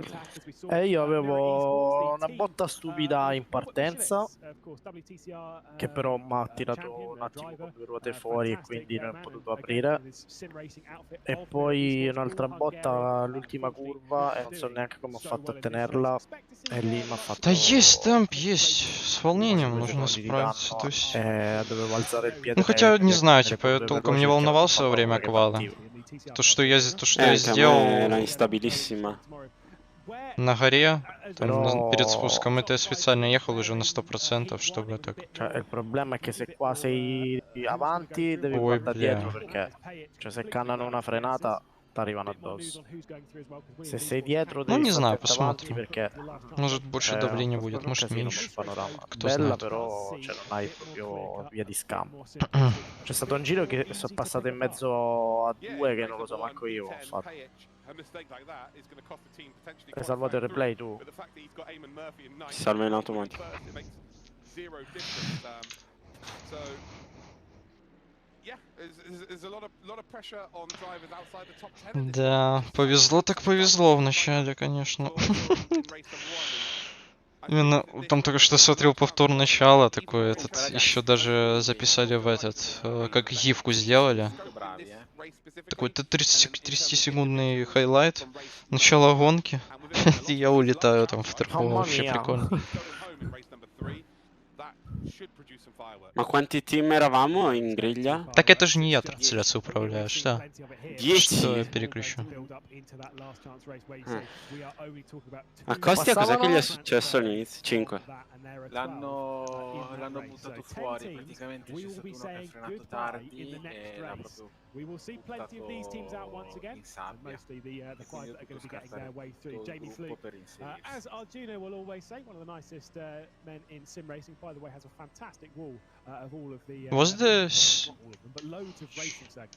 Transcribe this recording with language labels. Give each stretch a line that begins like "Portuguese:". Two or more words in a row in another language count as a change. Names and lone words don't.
Italian: E io avevo una botta stupida in partenza, che però mi ha tirato un attimo con 2 ruote fuori e quindi non ho potuto aprire. E poi un'altra botta all'ultima curva e non so neanche come ho fatto a tenerla. E lì mi ha fatto...
Russian: Да есть темп, есть. С волнением нужно справиться. То есть...
Italian: Dovevo alzare il piede.
Russian: Ну хотя, не знаю, типа, я толком не волновался во время квала. То, что я сделал
Italian: era instabilissima.
Russian: на горе, там, перед спуском, это я специально ехал уже на 100%, чтобы так...
Italian: Cioè, il problema è che se qua sei avanti devi guardare dietro, perché cioè, se cannano una frenata ti arrivano addosso. Se sei dietro devi
Russian: не знаю,
Italian: stare avanti
Russian: посмотрим.
Italian: perché
Russian: Может больше давления будет, может меньше. Кто
Italian: bella,
Russian: знает.
Italian: però cioè, non hai proprio via di scampo. C'è stato un giro che sono passato in mezzo a 2 che non lo so manco io ho fatto. Hai salvato il replay tu? Si salva in automatico.
Russian: Да, повезло так повезло в начале, конечно. Именно там только что смотрел повтор начала, такой этот, еще даже записали в этот, как гифку сделали. Такой 30-секундный хайлайт, начало гонки, и я улетаю там в тропу, вообще прикольно.
Italian: Ma quanti team eravamo in griglia?
Russian: Так это же не я трансляцию управляешь, да?
Italian: 10?
Russian: Что я переключу?
Italian: A Costi a cos'è che gli è successo all'inizio? 5. L'hanno buttato fuori, praticamente c'è stato uno che ha frenato tardi e l'ha proprio
English: We will see plenty of these teams out once again, and mostly the five that are going to be getting their way through. Jamie Fluke, as Arjuna will always say, one of the nicest men in sim racing. By the way, has a fantastic wall of all of the. Was this? But loads of racing circuits.